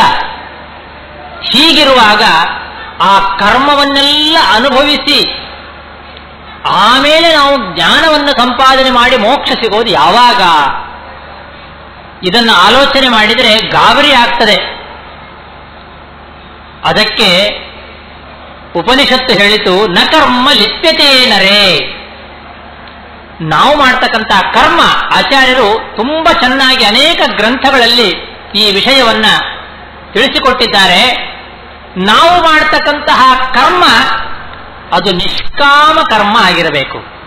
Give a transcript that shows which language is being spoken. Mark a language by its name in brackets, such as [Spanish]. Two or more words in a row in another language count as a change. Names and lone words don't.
[Kannada] ಹೀಗಿರುವಾಗ ಆ ಕರ್ಮವನ್ನೆಲ್ಲ ಅನುಭವಿಸಿ ಆಮೇಲೆ ನಾವು ಜ್ಞಾನವನ್ನು ಸಂಪಾದನೆ ಮಾಡಿ ಮೋಕ್ಷ ಸಿಗೋದು ಯಾವಾಗ? ಇದನ್ನು ಆಲೋಚನೆ ಮಾಡಿದರೆ ಗಾಬರಿ ಆಗ್ತದೆ. ಅದಕ್ಕೆ ಉಪನಿಷತ್ತು ಹೇಳಿತು, [Sanskrit] ನ ಕರ್ಮ ಲಿಪ್ಯತೆ ನರೇ. [Kannada] ನಾವು ಮಾಡ್ತಕ್ಕಂಥ ಕರ್ಮ, ಆಚಾರ್ಯರು ತುಂಬಾ ಚೆನ್ನಾಗಿ ಅನೇಕ ಗ್ರಂಥಗಳಲ್ಲಿ ಈ ವಿಷಯವನ್ನ ತಿಳಿಸಿಕೊಟ್ಟಿದ್ದಾರೆ. ನಾವು ಮಾಡ್ತಕ್ಕಂತಹ ಕರ್ಮ ಅದು ನಿಷ್ಕಾಮ ಕರ್ಮ ಆಗಿರಬೇಕು.